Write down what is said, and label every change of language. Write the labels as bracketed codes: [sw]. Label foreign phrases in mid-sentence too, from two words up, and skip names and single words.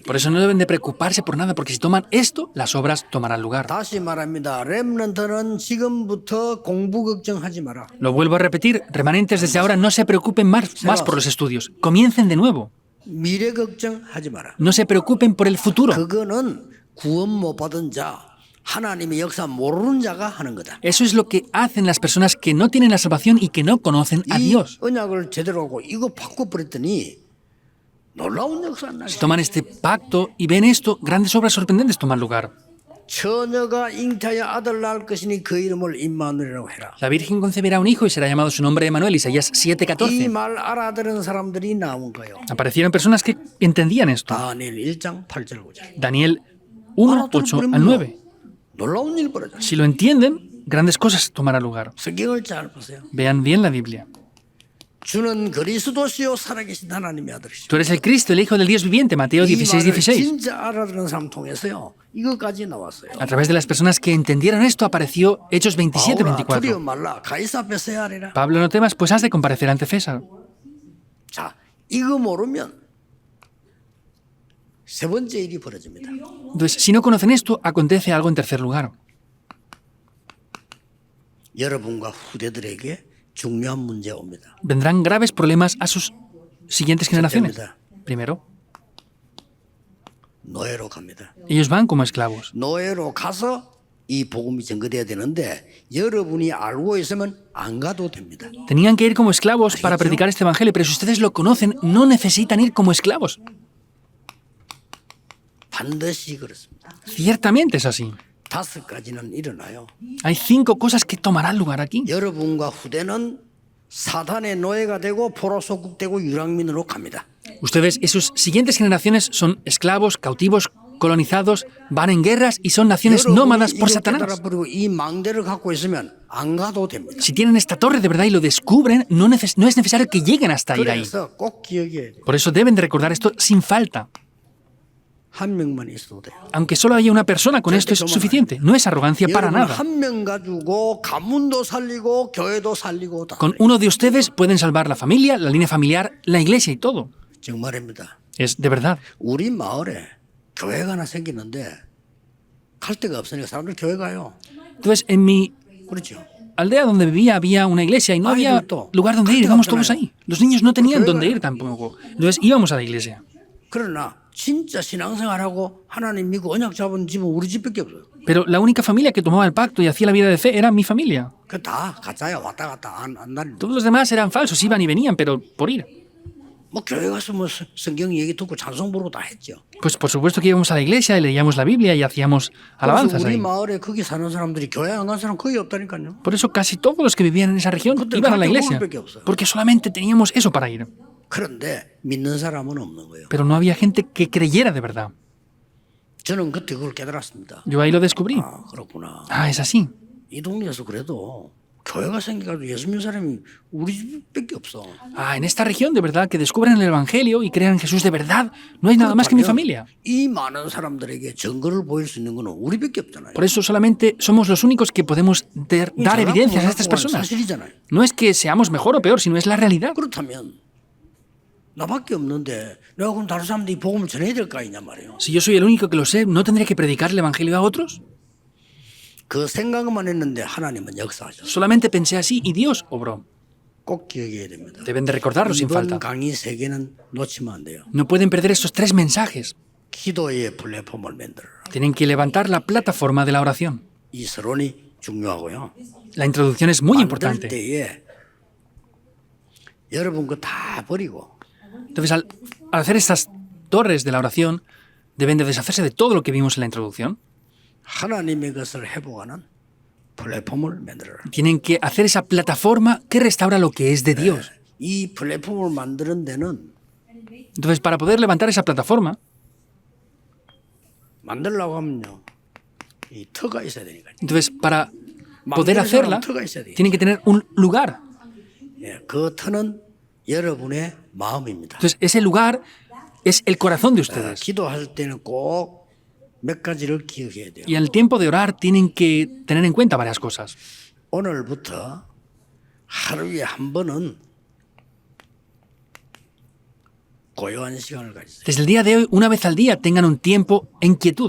[es] Por [ko] 돼요. [es] eso no deben de preocuparse por nada, porque si toman esto, las obras tomarán lugar. [ko] 다시 말합니다. 렘넌트는 지금부터 공부 걱정하지 마라. [es] Lo vuelvo a repetir, remanentes desde ahora no se preocupen más por los estudios. Comiencen de nuevo. [ko] 미래 걱정하지 마라. [es] No se preocupen por el futuro. [ko] 그거는 구원 못 받은 자, 하나님의 역사 모르는 자가 하는 거다. [es] Eso es lo que hacen las personas que no tienen la salvación y que no conocen a [ko] 이 [es] Dios. [ko] 언약을 제대로 하고 이거 바꿔버렸더니 놀라운 역사 안 나게. [es] Si toman este pacto y ven esto, grandes obras sorprendentes toman lugar. [ko] 처녀가 잉태하여 아들 낳을 것이니 그 이름을 임마누엘이라고 해라. [es] La Virgen concebirá un hijo y será llamado su nombre Emanuel, Isaías [ko] 이 [es] 7:14. [ko] 말 알아들은 사람들이 나온 거예요. [es] Aparecieron personas que entendían esto. [ko] 다니엘 1장 8절 9절. [es] Daniel 1, 8 al 9. [ko] 놀라운 일 벌어졌어요. [es] Si lo entienden, grandes cosas tomarán lugar. [ko] 성경을 잘 보세요. [es] Vean bien la Biblia. [ko] 주는 그리스도시요 살아계신 하나님의 아들이시오. [es] Tú eres el Cristo, el Hijo del Dios viviente, Mateo [ko] 이 16, 말을 [es] 16. [ko] 진짜 알아들은 사람 통해서요. 이것까지 나왔어요. [es] A través de las personas que entendieron esto apareció Hechos 27, [ko] 바울아, 두려워 [es] 24. [ko] 말라. 가이사 앞에 서야 하리라. [es] Pablo, no temas, pues has de comparecer ante César. [ko] 자, 이거 모르면 세 번째 일이 벌어집니다. [es] Entonces, si no conocen esto, acontece algo en tercer lugar. [ko] 여러분과 후대들에게 중요한 문제가 옵니다. [es] Vendrán graves problemas a sus siguientes generaciones. Primero, [ko] 노예로 갑니다. [es] ellos van como esclavos. [ko] 노예로 가서 이 복음이 전거돼야 되는데 여러분이 알고 있으면 안 가도 됩니다. [es] Tenían que ir como esclavos para predicar este evangelio, pero si ustedes lo conocen, no necesitan ir como esclavos. [ko] 반드시 그렇습니다. [es] Ciertamente es así. [ko] 5가지는 일어나요. [es] Hay 5 cosas que tomarán lugar aquí. [ko] 여러분과 후대는 사단의 노예가 되고 포로 소국되고 유랑민으로 갑니다. [es] Ustedes y sus siguientes generaciones son esclavos, cautivos, colonizados, van en guerras y son naciones nómadas por Satanás. [ko] 깨달아버리고 이 망대를 갖고 있으면 안 가도 됩니다. [es] Si tienen esta torre de verdad y lo descubren, no es necesario que lleguen hasta ir ahí. [ko] 그래서 꼭 기억해야 돼요. [es] Por eso deben de recordar esto sin falta. [ko] 한 명만 있어도 돼요. [es] Aunque solo haya una persona con esto es suficiente. No es arrogancia para [ko] 여러분 [es] nada. [ko] 한 명 가지고 가문도 살리고 교회도 살리고 다. [es] Con uno de ustedes pueden salvar la familia, la línea familiar, la iglesia y todo. [ko] 정말입니다. [es] Es de verdad. [ko] 우리 마을에 교회가 하나 생기는데 갈 데가 없으니까 사람들 교회 가요. [es] Entonces, en mi [ko] 그렇죠. [es] aldea donde vivía había una iglesia y no había lugar donde ir. Íbamos todos ahí. Los niños no tenían dónde ir tampoco. Entonces íbamos a la iglesia. [ko] 그러나 진짜 신앙생활하고 하나님 믿고 언약 잡은 집은 우리 집밖에 없어요. [es] Pero la única familia que tomaba el pacto y hacía la vida de fe era mi familia. [ko] 그 다 가짜야 왔다 갔다 안 나는. [es] Todos los demás eran falsos, iban y venían, pero por ir. [ko] 뭐 교회 가서 뭐 성경 얘기 듣고 찬송 부르고 다 했죠. [es] Pues por supuesto que íbamos a la iglesia y leíamos la Biblia y hacíamos [ko] 그래서 [es] alabanzas [ko] 우리 [es] ahí. [ko] 마을에 거기 사는 사람들이 교회 안 간 사람 거의 없다니까요. [es] Por eso casi todos los que vivían en esa región iban a la iglesia. Porque solamente teníamos eso para ir. [ko] 그런데 믿는 사람은 없는 거예요. [es] Pero no había gente que creyera de verdad. [ko] 저는 그때 그걸 깨달았습니다. [es] Yo ahí lo descubrí. [ko] 아 그렇구나. [es] Ah, es así. [ko] 이 동네에서 그래도 교회가 생겨가지고 예수 믿는 사람이 우리 집밖에 없어. [es] Ah, en esta región de verdad que descubran el Evangelio y crean en Jesús de verdad, no hay nada más que mi familia. [ko] 이 많은 사람들에게 증거를 보일 수 있는 거는 우리밖에 없잖아요. [es] Por eso solamente somos los únicos que podemos dar evidencias a estas personas. [ko] 사실이잖아요. [es] No es que seamos mejor o peor, sino es la realidad. [ko] 그렇다면 나밖에 없는데 내가 그럼 다른 사람들이 복음을 전해야 될 거 아니냐 말이에요. [es] Si yo soy el único que lo sé, ¿no tendría que predicar el Evangelio a otros? [ko] 그 생각만 했는데 하나님은 역사하셨어요. [es] Solamente pensé así y Dios obró. [ko] 꼭 기억해야 됩니다. [es] Deben de recordarlo sin [ko] 이번 [es] falta. [ko] 강의 세 개는 놓치면 안 돼요. [es] No pueden perder estos 3 mensajes. [ko] 기도의 플랫폼을 만들어라. [es] Tienen que levantar la plataforma de la oración. [ko] 이 서론이 중요하고요. [es] La introducción es muy [ko] 만들 [es] importante. [ko] 때에 여러분 거 다 버리고 [es] Entonces, al hacer estas torres de la oración, deben de deshacerse de todo lo que vimos en la introducción. [ko] 하나님의 것을 회복하는 플랫폼을 만들어라. [es] Tienen que hacer esa plataforma que restaura lo que es de Dios. [ko] 이 플랫폼을 만드는 데는 [es] Entonces, para poder levantar esa plataforma, [ko] 만들려고 하면요. 이 터가 있어야 되니까요. [es] entonces para poder [ko] 만드는 [es] hacerla, [ko] 사람은 터가 있어야 돼요. [es] tienen que tener un lugar. [ko] 예, 그 터는 여러분의 마음입니다. [es] Entonces, ese lugar es el corazón de ustedes. [ko] 기도할 때는 꼭 몇 가지를 기억해야 돼요. [es] Y al tiempo de orar tienen que tener en cuenta varias cosas. [ko] 오늘부터 하루에 한 번은 고요한 시간을 가지세요. [es] Desde el día de hoy, una vez al día, tengan un tiempo en quietud.